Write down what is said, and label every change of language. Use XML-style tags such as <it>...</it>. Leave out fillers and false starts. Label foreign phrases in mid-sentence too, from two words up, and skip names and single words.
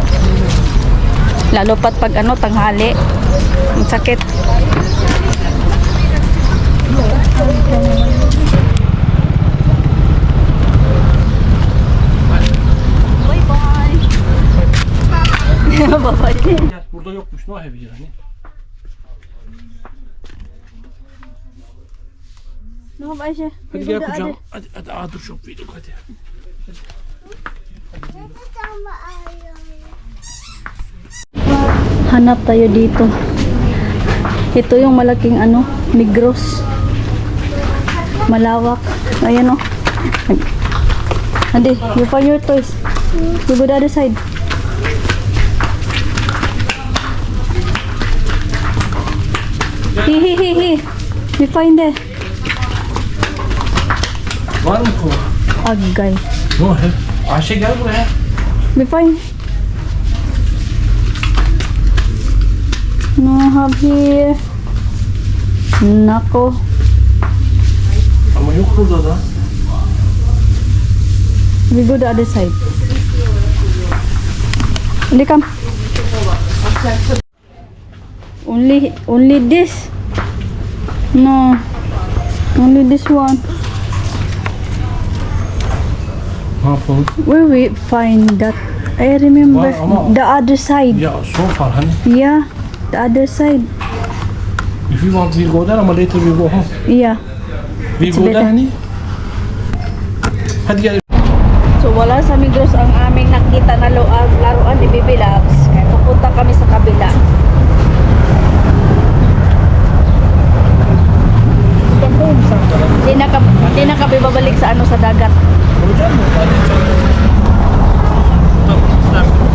<tl>Lalo pat pag tanghali. Ang sakit.</tl> <en>Bye-bye.</en> <tr>Burada yokmuş, no evi yani.</tr> <en>No, Ayşe.</en> <tr>Hadi gel kucağıma. Hadi dur çok büyüdük hadi.</tr> <tl>Hanap tayo dito. Ito yung malaking Migros. Malawak.</tl> <en>Ayan Andi, you find your toys. You go the other side. Hi. You find it.</en> <tr>Var mı kova? Agay. No hep. Ayşe gel buraya.</tr> <en>We find. No have here.</en> <tl>Nako.</tl> <tr>Ama yok burada da.</tr> <en>We go the other side. Hindi come. Only this. No. Only this one.</en> <tr>Ne yapalım?</tr> <en>Where we find that? I remember</en> <tr>Var ama-</tr> <en>the other side.</en> <tr>Ya</tr> <en>so far</en> <tr>hani.</tr> <en>Yeah, the other side. If you want we go there ama later we go home. Yeah. We It's go there better.</en> <tr>hani. Hadi gel.</tr> <tl>So wala sa Migros ang aming nakita na laruan ni Baby Loves. Kaya pupunta kami sa kabila. Hindi na kami babalik sa sa dagat.</tl> <tr>Hocam mı? Hadi tamam. Tamam.</tr>